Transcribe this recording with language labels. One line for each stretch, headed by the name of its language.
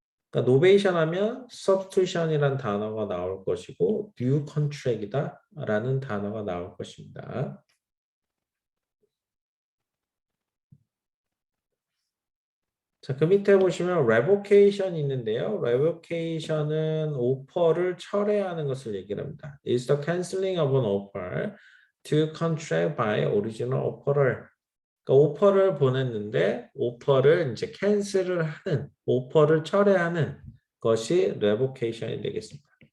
Korean: 그러니까 노베이션 하면 substitution이라는 단어가 나올 것이고 new contract이다라는 단어가 나올 것입니다. 자, 그 밑에 보시면 revocation 있는데요. revocation은 오퍼를 철회하는 것을 얘기를 합니다.
English: is the canceling of an offer to contract by original offerer.
Korean: 그러니까 오퍼를 보냈는데 오퍼를 이제 캔슬을 하는, 오퍼를 철회하는 것이 revocation이 되겠습니다.